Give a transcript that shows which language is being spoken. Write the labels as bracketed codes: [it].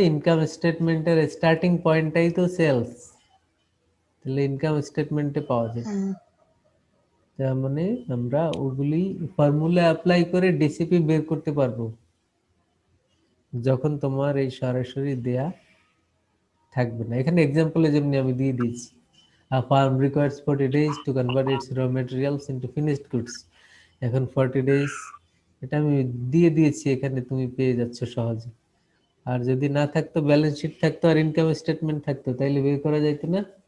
[bn] Income স্টেটমেন্টের starting পয়েন্টটাই তো sales, তাহলে ইনকাম স্টেটমেন্টে পাওয়া যাবে। তার মানে আমরা ওগুলি ফর্মুলা অ্যাপ্লাই করে ডিসিপি বের করতে পারবো যখন তোমার এই সরাসরি দেয়া থাকবে না। এখানে এক্সাম্পলে যেমনি আমি দিয়ে দিয়েছি, [en] a farm requires 40 days to convert its raw materials into finished goods। [bn] এখন 40 days এটা আমি দিয়ে দিয়েছি, এখানে তুমি পেয়ে যাচ্ছ সহজে। আর যদি না থাকতো, ব্যালেন্স শিট থাকতো আর ইনকাম স্টেটমেন্ট থাকতো, তাইলে বের করা যাইতো না?